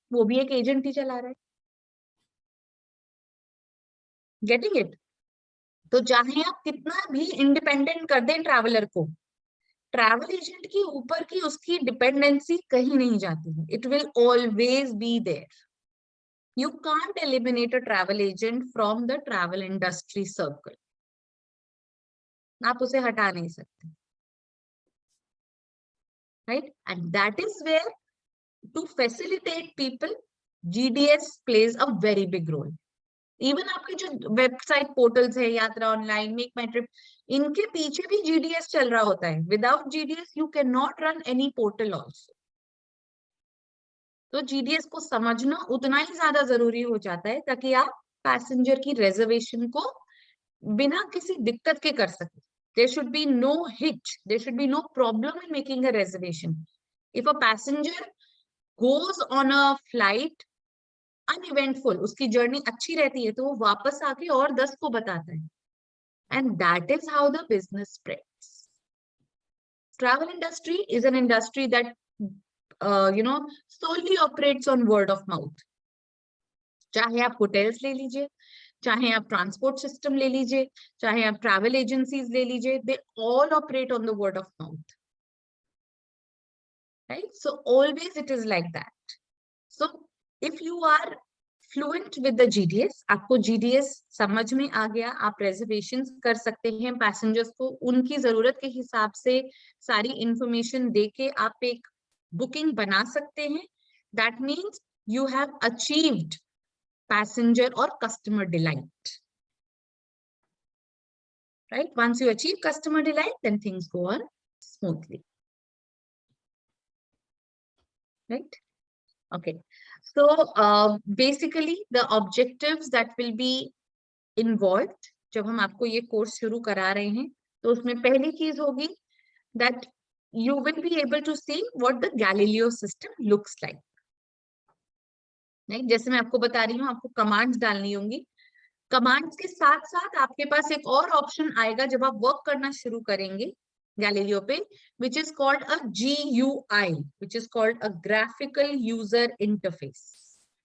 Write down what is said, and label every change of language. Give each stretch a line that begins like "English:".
Hindi: वो भी एक एजेंट ही चला रहा है।
English: Getting it?
Hindi: तो चाहे आप कितना भी इंडिपेंडेंट कर दें ट्रैवलर को, ट्रैवल एजेंट के ऊपर की उसकी डिपेंडेंसी कहीं नहीं जाती है।
English: It will always be there. You can't eliminate a travel agent from the travel industry circle.
Hindi: आप उसे हटा नहीं सकते, right?
English: And that is where, to facilitate people, GDS plays a very big role.
Hindi: Even आपके जो website portals है, यात्रा online, make माई trip, इनके पीछे भी GDS चल रहा होता है।
English: Without GDS you cannot run any portal also.
Hindi: तो GDS को समझना उतना ही ज्यादा जरूरी हो जाता है ताकि आप पैसेंजर की रिजर्वेशन को बिना किसी दिक्कत के कर सके।
English: There should be no hitch, there should be no problem in making a reservation. If a passenger goes on a flight uneventful,
Hindi: उसकी जर्नी अच्छी रहती है, तो वो वापस आके और 10 को बताता है।
English: And that is how the business spreads. Travel industry is an industry that solely operates on word of mouth.
Hindi: चाहे आप होटल्स ले लीजिए, चाहे आप ट्रांसपोर्ट सिस्टम ले लीजिए, चाहे आप ट्रैवल एजेंसीज ले लीजिए,
English: they all operate on the word of mouth, right? So always it is like that. So if you are fluent with the GDS,
Hindi: आपको GDS समझ में आ गया, आप reservations कर सकते हैं पैसेंजर्स को उनकी जरूरत के हिसाब से सारी इंफॉर्मेशन देके आप एक बुकिंग बना सकते हैं।
English: That means you have achieved passenger or customer delight, right? Once you achieve customer delight, then things go on smoothly, right? Okay, so basically the objectives that will be involved
Hindi: जब हम आपको ये course शुरू करा रहे हैं, तो उसमें पहली चीज होगी
English: that you will be able to see what the Galileo system looks like, right?
Hindi: जैसे मैं आपको बता रही हूँ, आपको कमांड्स डालनी होंगी। कमांड्स के साथ साथ आपके पास एक और ऑप्शन आएगा जब आप वर्क करना शुरू करेंगे गैलीलियो पे,
English: which is called a GUI, which is called a graphical user interface.